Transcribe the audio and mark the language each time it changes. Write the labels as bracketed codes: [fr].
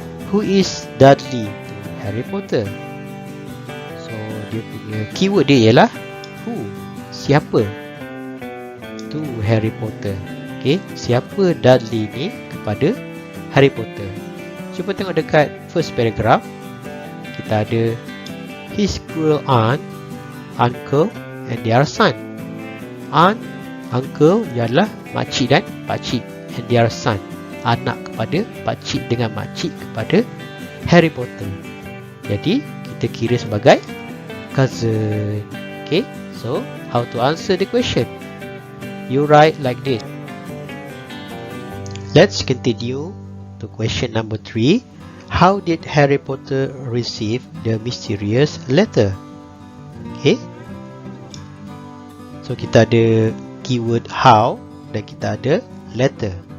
[en] Who is Dudley to Harry Potter? [ms] So, dia punya keyword dia ialah who. Siapa to Harry Potter. Okay, siapa Dudley ni kepada Harry Potter? Cuba tengok dekat first paragraph. Kita ada [en] his cruel aunt, uncle, and their son. [ms] Aunt, uncle ialah makcik dan pakcik, [en] and their son, [ms] anak kepada pakcik dengan makcik kepada Harry Potter. Jadi kita kira sebagai cousin. [en] Okay, so how to answer the question? You write like this. Let's continue to question number 3. How did Harry Potter receive the mysterious letter? [ms] Okay, so kita ada keyword how dan kita ada letter.